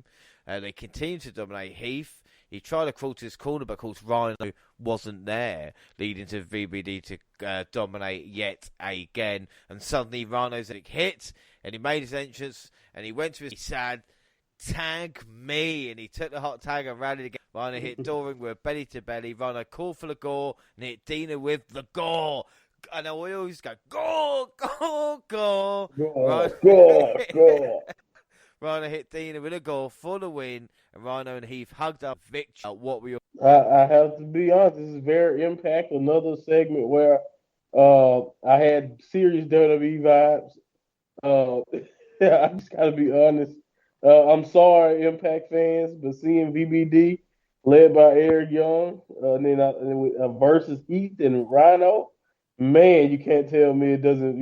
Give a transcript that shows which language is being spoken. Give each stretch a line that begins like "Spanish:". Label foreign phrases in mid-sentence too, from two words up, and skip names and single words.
English: They continued to dominate Heath. He tried to crawl to his corner, but of course Rhino wasn't there, leading to VBD to dominate yet again. And suddenly Rhino's hit, and he made his entrance, and he went to his sad, tag me, and he took the hot tag and rallied again. Rhino hit Doring with a belly to belly. Rhino called for the gore, and hit Dina with the gore. And we always go, gore, gore, gore. Gore. Rhino hit Dina with a goal for the win, and Rhino and Heath hugged up victory. What were your... I have to be honest, this is very Impact, another segment where I had serious WWE vibes. I just got to be honest. I'm sorry, Impact fans, but seeing VBD led by Eric Young, and then versus Heath and Rhino, man, you can't tell me it doesn't.